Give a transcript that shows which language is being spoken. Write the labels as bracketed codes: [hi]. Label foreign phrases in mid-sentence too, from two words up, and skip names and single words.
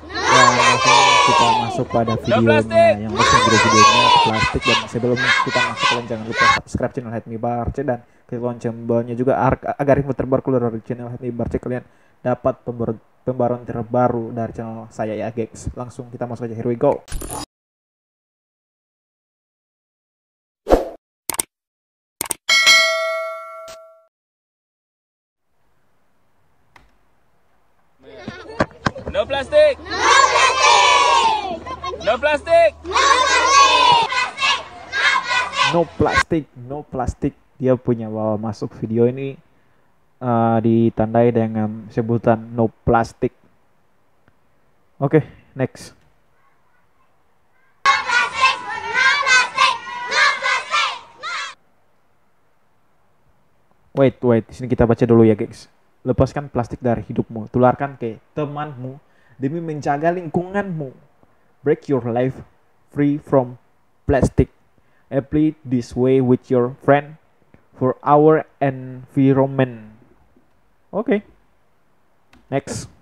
[id] Dan langsung kita masuk pada videonya yang langsung videonya Plastik. Dan sebelum kita masuk, kalian jangan lupa subscribe channel Help Me Barce dan klik lonceng belnya juga agar info terbaru keluar dari channel Help Me Barce, kalian dapat pembaruan terbaru dari channel saya ya guys. Langsung kita masuk aja, [en] here we go. No plastic. No plastic. No plastic, no plastic. [id] Dia punya bawa masuk video ini ditandai dengan sebutan [en] no plastic. [id] Oke, next. Wait, di sini kita baca dulu ya guys. Lepaskan plastik dari hidupmu, tularkan ke temanmu demi menjaga lingkunganmu. [en] Break your life free from plastic. Apply this way with your friend for our environment. [id] Oke. Next.